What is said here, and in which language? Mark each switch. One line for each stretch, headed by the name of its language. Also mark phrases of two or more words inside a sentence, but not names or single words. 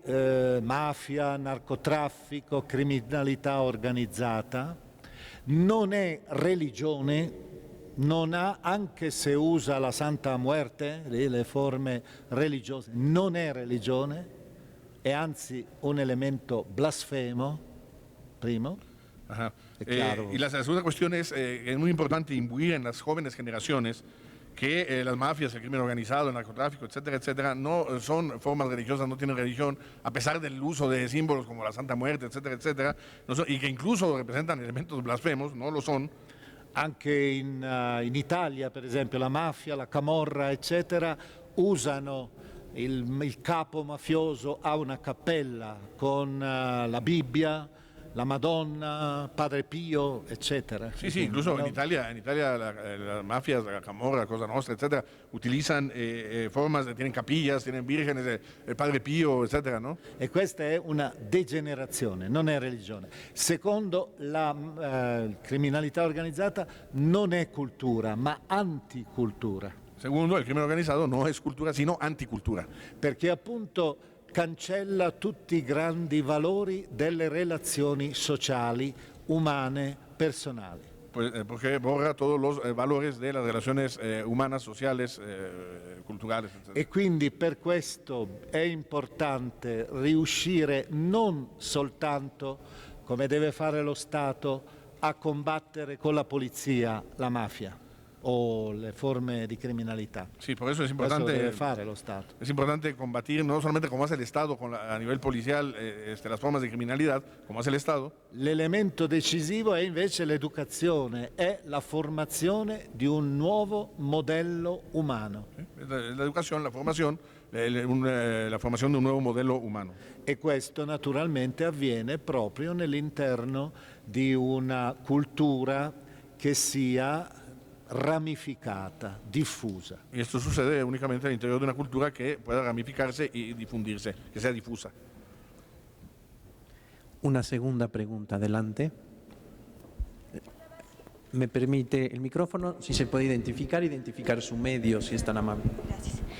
Italian: mafia, narcotraffico, criminalità organizzata non è religione, non ha, anche se usa la Santa Muerte, le forme religiose, non è religione, è anzi un elemento blasfemo, primo.
Spanish: Ajá. Y la segunda cuestión es muy importante imbuir en las jóvenes generaciones que las mafias, el crimen organizado, el narcotráfico, etcétera, etcétera, no son formas religiosas, no tienen religión, a pesar del uso de símbolos como la Santa Muerte, etcétera, etcétera, y que incluso representan elementos blasfemos, no lo son.
Italian: Anche in Italia, per esempio, la mafia, la camorra, eccetera, usano il capo mafioso ha una cappella con la Bibbia, la Madonna, Padre Pio, eccetera.
Spanish: Sí, sí, incluso en Italia las mafias, la Camorra, Cosa Nostra, etcétera, utilizan formas, tienen capillas, tienen vírgenes, el Padre Pio, etcétera, ¿no?
Italian: E questa è una degenerazione, non è religione. Secondo, la criminalità organizzata non è cultura, ma anticultura.
Spanish: Segundo, el crimen organizado no es cultura, sino anticultura.
Italian: Perché appunto cancella tutti i grandi valori delle relazioni sociali, umane, personali.
Spanish: Porque borra todos los valores de las relaciones humanas, sociales,
Italian: culturali. E quindi per questo è importante riuscire non soltanto, come deve fare lo Stato, a combattere con la polizia la mafia o le forme di criminalità.
Spanish: Sí, por eso es importante. Eso debe
Italian: fare lo Stato.
Spanish: Es importante combatir no solamente como hace el Estado a nivel policial las formas de criminalidad, como hace el Estado.
Italian: L'elemento decisivo è invece l'educazione, è la formazione di un nuovo modello umano.
Spanish: La educación, la formación, la formación de un nuevo modelo humano.
Italian: E questo naturalmente avviene proprio nell'interno di una cultura che sia ramificata, diffusa.
Spanish: Y esto sucede únicamente al interior de una cultura que pueda ramificarse y difundirse, que sea difusa. Una segunda pregunta, adelante. ¿Me permite el micrófono? Si se puede identificar su medio, si es tan amable.